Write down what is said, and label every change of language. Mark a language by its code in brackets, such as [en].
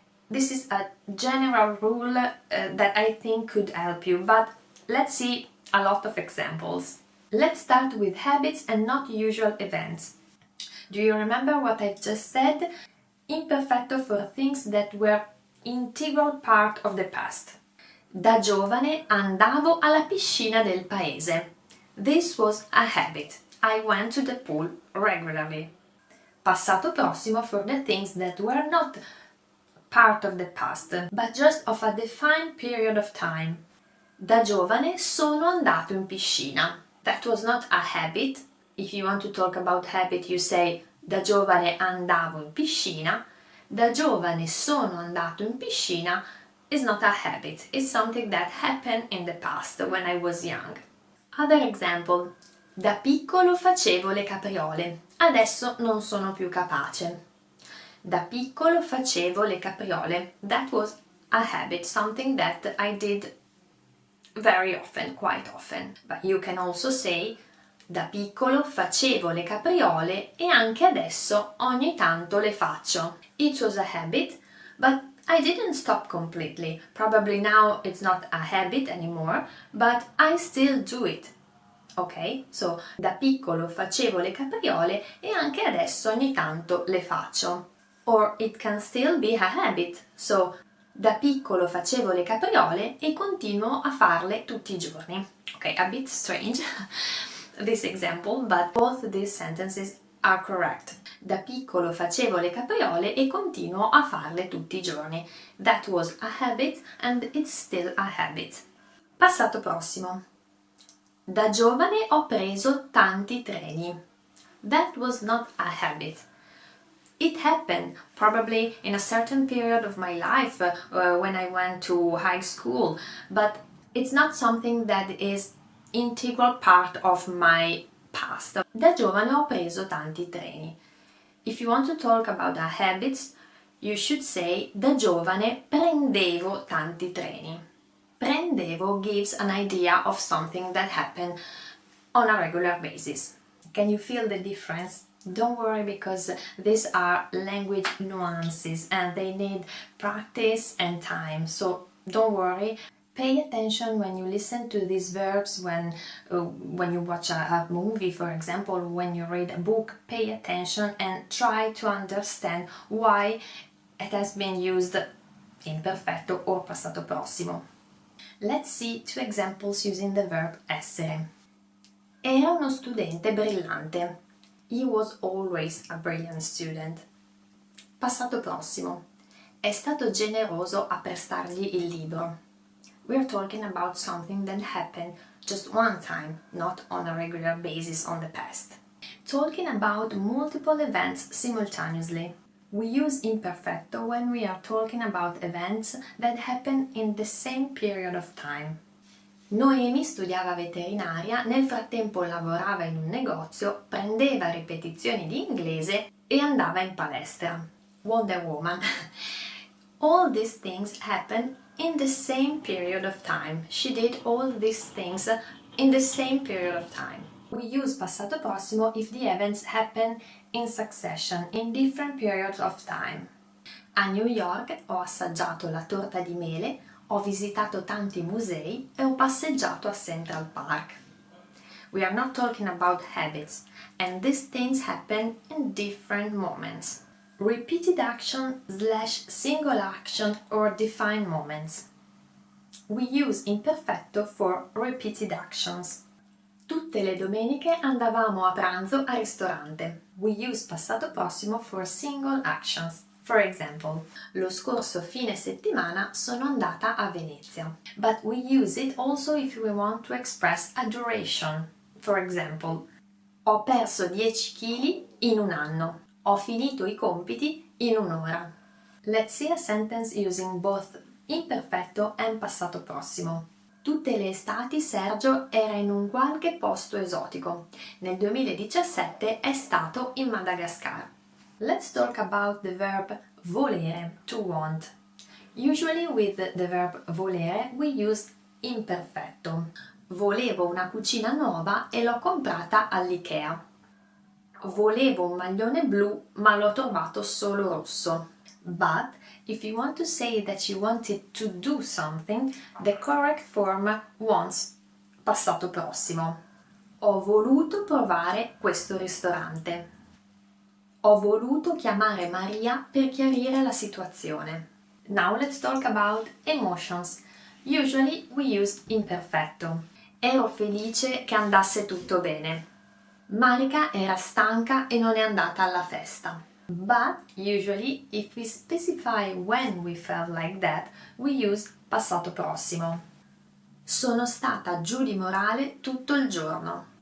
[en] This is a general rule that I think could help you, but let's see a lot of examples. Let's start with habits and not usual events. Do you remember what I've just said? Imperfetto for things that were integral part of the past. [it] Da giovane andavo alla piscina del paese. [en] This was a habit. I went to the pool regularly. Passato prossimo for the things that were not part of the past, but just of a defined period of time. [it] Da giovane sono andato in piscina. [en] That was not a habit. If you want to talk about habit, you say [it] da giovane andavo in piscina. Da giovane sono andato in piscina [en] is not a habit. It's something that happened in the past when I was young. Other example. [it] Da piccolo facevo le capriole. Adesso non sono più capace. Da piccolo facevo le capriole. [en] That was a habit, something that I did very often, quite often. But you can also say [it] da piccolo facevo le capriole e anche adesso ogni tanto le faccio. [en] It was a habit, but I didn't stop completely. Probably now it's not a habit anymore, but I still do it. Ok? [it] So, da piccolo facevo le capriole e anche adesso ogni tanto le faccio. [en] Or it can still be a habit. [it] So, da piccolo facevo le capriole e continuo a farle tutti i giorni. [en] Ok, a bit strange this example, but both these sentences are correct. [it] Da piccolo facevo le capriole e continuo a farle tutti i giorni. [en] That was a habit and it's still a habit. [it] Passato prossimo. Da giovane ho preso tanti treni. [en] That was not a habit. It happened probably in a certain period of my life when I went to high school, but it's not something that is integral part of my past. [it] Da giovane ho preso tanti treni. [en] If you want to talk about the habits, you should say [it] da giovane prendevo tanti treni. [en] Prendevo gives an idea of something that happened on a regular basis. Can you feel the difference? Don't worry, because these are language nuances and they need practice and time. So don't worry. Pay attention when you listen to these verbs, when you watch a movie, for example, when you read a book. Pay attention and try to understand why it has been used imperfetto or passato prossimo. Let's see two examples using the verb essere. [it] Era uno studente brillante. [en] He was always a brilliant student. [it] Passato prossimo. È stato generoso a prestargli il libro. [en] We're talking about something that happened just one time, not on a regular basis on the past. Talking about multiple events simultaneously. We use imperfetto when we are talking about events that happen in the same period of time. [it] Noemi studiava veterinaria, nel frattempo lavorava in un negozio, prendeva ripetizioni di inglese e andava in palestra. [en] Wonder Woman. All these things happened in the same period of time. She did all these things in the same period of time. We use passato prossimo if the events happen in succession, in different periods of time. [it] A New York ho assaggiato la torta di mele, Ho visitato tanti musei e ho passeggiato a Central Park. [en] We are not talking about habits, and these things happen in different moments. Repeated action / single action or defined moments. We use imperfetto for repeated actions. [it] Tutte le domeniche andavamo a pranzo al ristorante. [en] We use passato prossimo for single actions. For example, [it] lo scorso fine settimana sono andata a Venezia. [en] But we use it also if we want to express a duration. For example, [it] ho perso 10 kg in un anno. Ho finito i compiti in un'ora. [en] Let's see a sentence using both imperfetto and passato prossimo. [it] Tutte le estati Sergio era in un qualche posto esotico. Nel 2017 è stato in Madagascar. [en] Let's talk about the verb volere, to want. Usually with the verb volere we use imperfetto. [it] Volevo una cucina nuova e l'ho comprata all'IKEA. Volevo un maglione blu ma l'ho trovato solo rosso. [en] But if you want to say that you wanted to do something, the correct form wants passato prossimo. [it] Ho voluto provare questo ristorante. Ho voluto chiamare Maria per chiarire la situazione. [en] Now let's talk about emotions. Usually we use imperfetto. [it] Ero felice che andasse tutto bene. Marica era stanca e non è andata alla festa. [en] But usually if we specify when we felt like that, we use passato prossimo. [it] Sono stata giù di morale tutto il giorno.